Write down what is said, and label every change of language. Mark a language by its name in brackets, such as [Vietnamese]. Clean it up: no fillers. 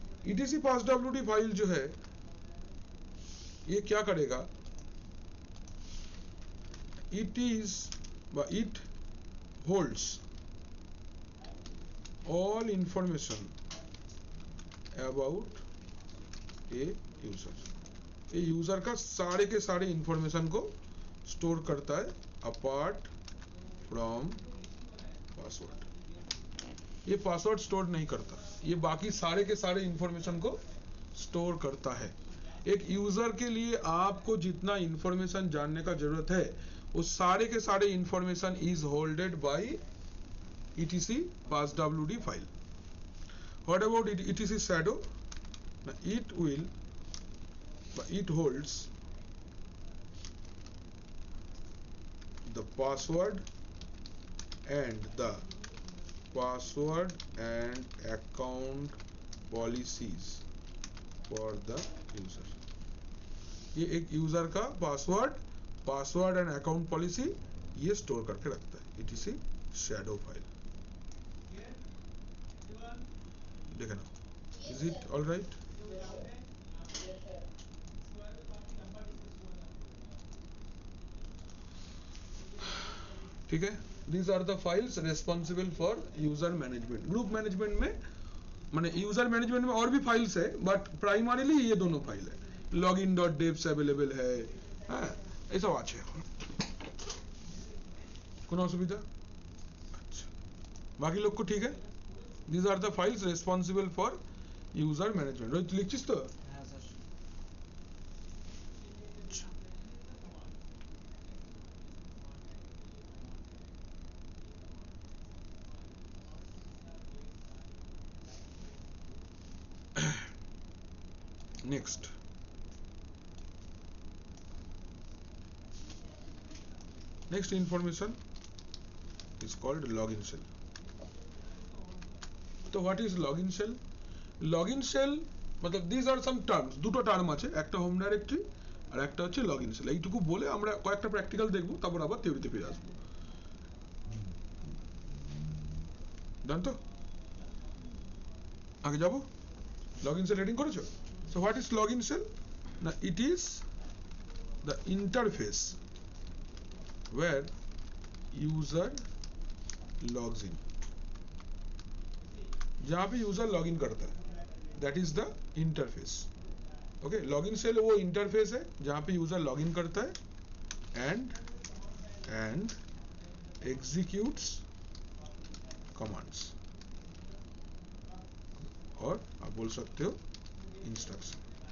[Hindi] etc passwd file जो है ये क्या करेगा? [English] it holds all information about a user। [Hindi] ये यूजर का सारे के सारे इंफॉर्मेशन को स्टोर करता है [English] Apart from password. [Hindi] ये पासवर्ड स्टोर नहीं करता, ये बाकी सारे के सारे इंफॉर्मेशन को स्टोर करता है। एक यूजर के लिए आपको जितना इंफॉर्मेशन जानने का जरूरत है वो सारे के सारे information [English] Is holded by etc passwd file. What about etc shadow? Now it holds the password and account policies for the user. [Hindi] ये एक यूजर का पासवर्ड एंड अकाउंट पॉलिसी ये स्टोर करके रखता है. [English] etc shadow file. [Hindi] देखे ना, [English] is it all right? [Hindi] ठीक है. [English] These are the files responsible for user management. [Hindi] Group management में माने यूजर मैनेजमेंट में और भी फाइल्स है, [English] but primarily [Hindi] ये दोनों फाइल है. login.devs अवेलेबल है, हाँ ऐसा আছে. [Bangla] কোনো অসুবিধা? আচ্ছা, বাকি লোক [Hindi] को ठीक है. [English] These are the files responsible for user management. [Bangla] Rohit লিখছিস তো? হ্যাঁ sir. [English] Next. Next information is called login shell. So what is login shell? Login shell मतलब these are some terms. [Bangla] দুটো টার্ম আছে, একটা হোম ডাইরেক্টরি আর একটা হচ্ছে লগইন শেল. এইটুকু বলে আমরা কয়েকটা প্র্যাকটিক্যাল দেখব, তারপর আবার থিওরিতে ফিরে আসবো. জান তো আগে যাব. লগইন শেল রিডিং করেছো? [English] So what is login shell? Now it is the interface where user logs in. [Hindi] जहाँ पे यूजर लॉग इन करता है, [English] That is the interface. [Hindi] Okay, login shell वो इंटरफेस है जहाँ पे यूजर लॉग इन करता है [English] and executes commands, [Hindi] और आप बोल सकते हो इंस्ट्रक्शन.